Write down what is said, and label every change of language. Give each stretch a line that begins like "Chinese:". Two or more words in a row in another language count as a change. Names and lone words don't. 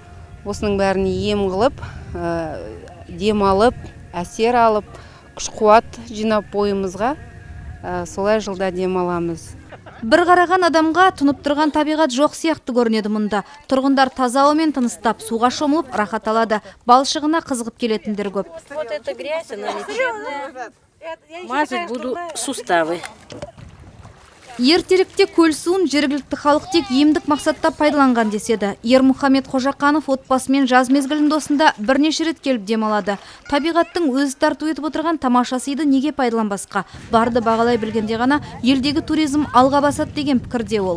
Kazakh: Осының бәрін ем қылып, демалып, әсер алып, күш-қуат жинап бойымызға солай жылда демаламыз. Бір қараған адамға тұнып тұрған табиғат жоқ сияқты көрінеді мұнда. Тұрғындар таза ауамен тыныстап, суға шомылып, рахат алады. Балшығына қызығып келетіндер көп.
Russian: Вот эта грязь, она лечебная. Мазать буду суставы.
Kazakh: Ертеректе көл суын жергілікті халық тек емдік мақсатта пайдаланған деседі. Ермұхамед Қожақанов отбасымен жаз мезгілінде осында бірнеше рет келіп демалады. Табиғаттың өзі тарту етіп отырған тамаша сыйды неге пайдаланбасқа? Барды бағалай білгенде ғана елдегі туризм алға басады деген пікірде ол.